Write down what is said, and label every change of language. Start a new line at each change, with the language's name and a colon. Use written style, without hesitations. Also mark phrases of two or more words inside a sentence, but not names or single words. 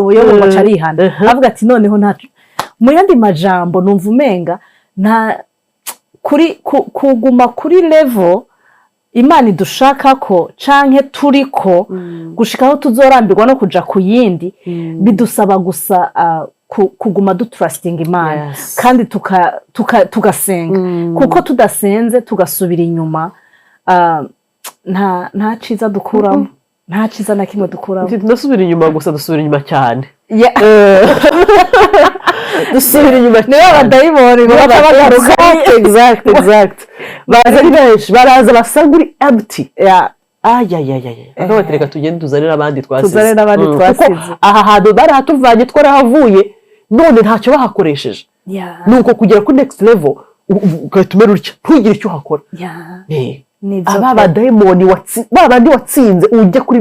Rundi: ubuyobo ngo carihana avuga ati noneho nta mu yandi majambo numva umenga nta kuguma kuri level Imana idushaka ko canke turiko gushikaho tuzorambirwa no kuja ku yindi bidusaba gusa kuguma dutrusting Imana kandi tugasenga kuko tudasenze tugasubira inyuma nta ciza dukuramo nta ciza na kimwe dukuramo dusubira inyuma gusa dusubira inyuma cyane dusubira inyuma
Kinyarwanda: niba abadayimoni bagaruka exact baza ari benshi baraza basanga uri empty reka tugende tuzanire abandi twasize aha hantu barahatuvanye twarahavuye none ntacyo bahakoresheje nuko kugera ku
English: next level
Kinyarwanda: ugahita umera utya ntugire icyo uhakora aba badayimoni babandi watsinze ujya kuri